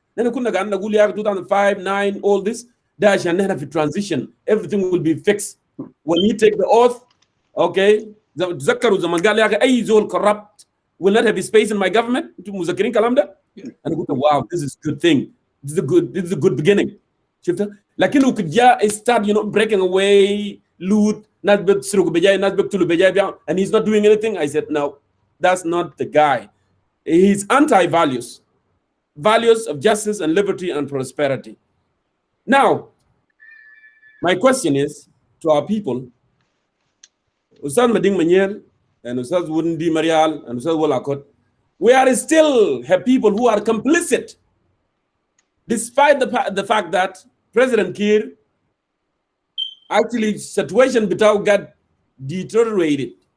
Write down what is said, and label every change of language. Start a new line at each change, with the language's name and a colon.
English: Then 2005, 9, all this. Dash and then transition. Everything will be fixed when he take the oath. Okay,
Arabic: تذكروا زمان قال يا أخي أي زول
English: corrupt will not have space in my government.
Arabic: أنتم مذكرين كلام ده؟ أنا قلت
English: wow, this is a good thing. This is a good beginning.
Arabic: شفت؟ لكن لو كجا
English: start breaking away, loot,
Arabic: ناس بتسرق بجاي ناس بيقتلوا بجاي
English: and he's not doing anything. I said no, that's not the guy. He's anti-values, values of justice and liberty and prosperity. Now, my question is to our people. Ustaz Mading Manyel and Ustaz Wundi Marial and Ustaz Wolakot, we are still have people who are complicit, despite the fact that President Kiir actually situation without got deteriorated.